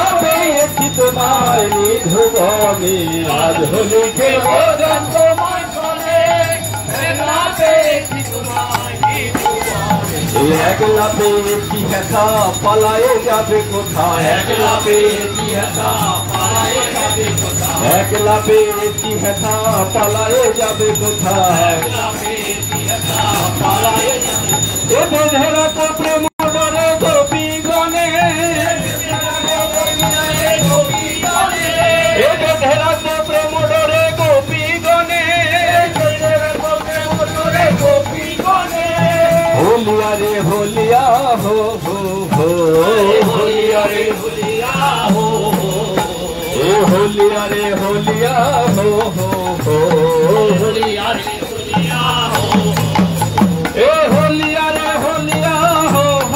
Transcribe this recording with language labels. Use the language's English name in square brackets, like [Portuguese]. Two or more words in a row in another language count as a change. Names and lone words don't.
[Bangla] পেয়েছি তোমায় নিধুবনে আজ হোলি খেলবো সব তোমার সনে একলা পেয়েছি তোমায় নিধুবনে একলা পেয়েছি হেতা পালায়ে যাবে কোথায় একলা পেয়েছি হেতা পালায়ে যাবে কোথায় একলা পেয়েছি হেতা পালায়ে যাবে কোথায় একলা পেয়েছি হেতা পালায়ে যাবে এ বেধেরা তো প্রেম ডরে গোপী গনে এ বেধেরা তো প্রেম ডরে গোপী গনে [Hindi] होलिया रे होलिया हो होलिया रे होलिया हो होलिया रे होलिया हो होलिया रे होलिया हो ए होलिया रे होलिया हो